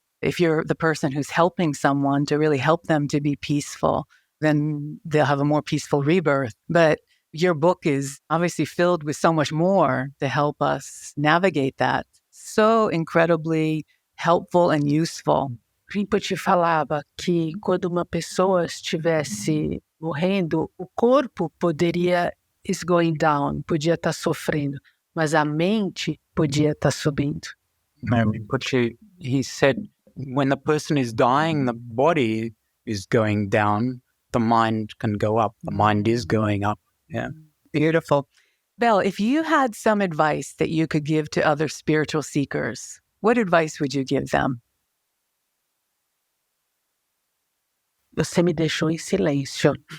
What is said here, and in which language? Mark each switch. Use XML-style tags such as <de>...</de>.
<en>If you're the person who's helping someone to really help them to be peaceful, then they'll have a more peaceful rebirth. But your book is obviously filled with so much more to help us navigate that. So incredibly helpful and useful.</en> <pt>Rinpoche falava que quando uma pessoa estivesse morrendo, o corpo poderia</pt> <en>is going down,</en> <pt>podia estar sofrendo, mas a mente podia estar subindo.</pt> <en>Rinpoche, he said, when the person is dying, the body is going down, the mind can go up. The mind is going up. Yeah. Beautiful. Bel, if you had some advice that you could give to other spiritual seekers, what advice would you give them?</en> <pt>Você me deixou em silêncio.</pt>